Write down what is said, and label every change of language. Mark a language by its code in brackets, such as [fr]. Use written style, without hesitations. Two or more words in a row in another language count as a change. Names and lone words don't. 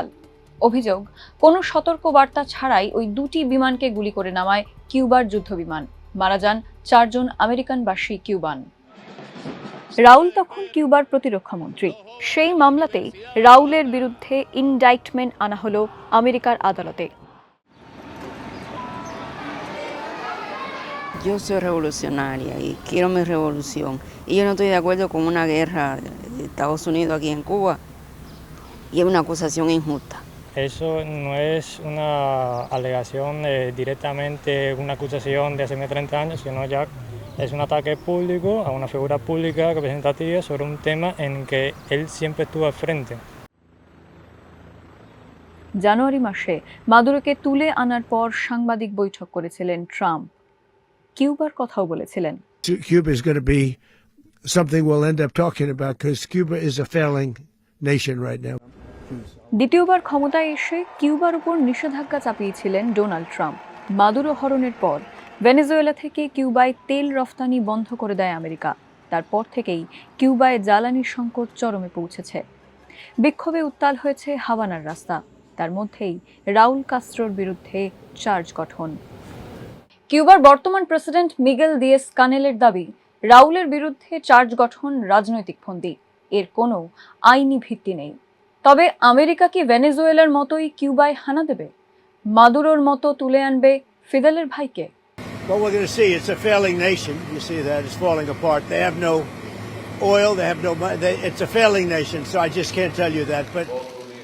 [bn] অভিযোগ, কোনো সতর্কবার্তা ছাড়াই ওই 2টি বিমানকে গুলি করে নামায় কিউবার যুদ্ধবিমান। মারা যান 4 জন আমেরিকানবাসী কিউবান। রাউল তখন কিউবার প্রতিরক্ষা মন্ত্রী। সেই মামলাতেই রাউলের বিরুদ্ধে ইনডাইটমেন্ট আনা হলো আমেরিকার আদালতে। [es] Yo soy revolucionaria y quiero mi revolución. Y yo no estoy de acuerdo con una guerra de Estados Unidos aquí en Cuba. Y es una acusación injusta. Eso no es una alegación directamente, una acusación de hace 30 años, sino ya es un ataque público a una figura pública representativa sobre un tema en que él siempre estuvo al frente. [bn] জানুয়ারি মাসে মাদুরোকে তুলে আনার পর সাংবাদিক বৈঠক করেছিলেন ট্রাম্প। কিউবার কথাও বলেছিলেন। [en] Cuba is going to be something we'll end up talking about because Cuba is a failing nation right now. [bn] দ্বিতীয়বার ক্ষমতায় এসে কিউবার উপর নিষেধাজ্ঞা চাপিয়েছিলেন ডোনাল্ড ট্রাম্প। মাদুরো হরণের পর ভেনেজুয়েলা থেকে কিউবায় তেল রফতানি বন্ধ করে দেয় আমেরিকা। তারপর থেকেই কিউবায় জ্বালানির সংকট চরমে পৌঁছেছে। বিক্ষোভে উত্তাল হয়েছে হাভানার রাস্তা। তার মধ্যেই রাউল কাস্ট্রোর বিরুদ্ধে চার্জ গঠন। কিউবার বর্তমান প্রেসিডেন্ট মিগেল দিয়েস কানেলের দাবি, রাউলের বিরুদ্ধে চার্জ গঠন রাজনৈতিক ফন্দি। এর কোনো আইনি ভিত্তি নেই। তবে আমেরিকা কি ভেনেজুয়েলার মতোই কিউবায় হানা দেবে? মাদুরোর মতো তুলে আনবে ফিদেলের ভাইকে? [en] Well, we're going to see. It's a failing nation. You see that it's falling apart. They have no oil. They have no money. It's a failing nation. So I just can't tell you that. But